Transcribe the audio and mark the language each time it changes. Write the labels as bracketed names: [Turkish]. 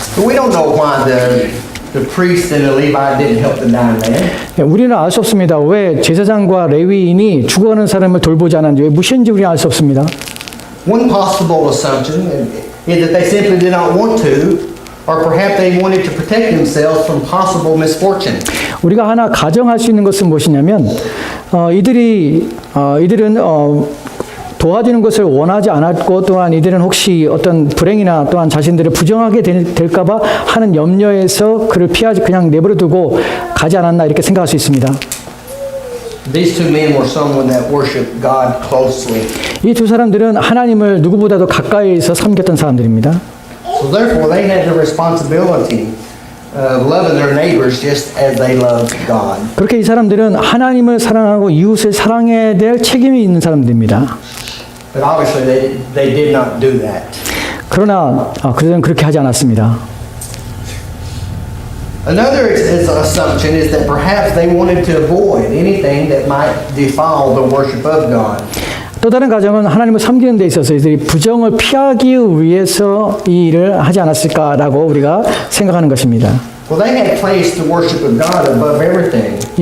[English] But we don't know why the priest and the Levite didn't help the dying man. [Korean] 우리는 알 수 없습니다. 왜 제사장과 레위인이 죽어가는 사람을 돌보지 않았는지 왜 무시했는지 우리는 알 수 없습니다. [English] One possible assumption is that they simply did not want to, or perhaps they wanted to protect themselves from possible misfortune. [Korean] 우리가 하나 가정할 수 있는 것은 무엇이냐면 이들은 도와주는 것을 원하지 않았고 또한 이들은 혹시 어떤 불행이나 또한 자신들을 부정하게 될까봐 하는 염려에서 그를 피하지 그냥 내버려두고 가지 않았나 이렇게 생각할 수 있습니다. [English] These two men were someone that worshiped God closely. [Korean] 이 두 사람들은 하나님을 누구보다도 가까이에서 섬겼던 사람들입니다. [English] So therefore they had the responsibility of loving their neighbors just as they loved God. [Korean] 그렇게 이 사람들은 하나님을 사랑하고 이웃을 사랑해야 될 책임이 있는 사람들입니다. [English] But obviously they did not do that. [Korean] 그러나 그들은 그렇게 하지 않았습니다. [English] Another assumption is that perhaps they wanted to avoid anything that might defile the worship of God. [Korean] 또 다른 가정은 하나님을 섬기는 데 있어서 이들이 부정을 피하기 위해서 이 일을 하지 않았을까라고 우리가 생각하는 것입니다. [English] Well, they had placed the worship of God above everything.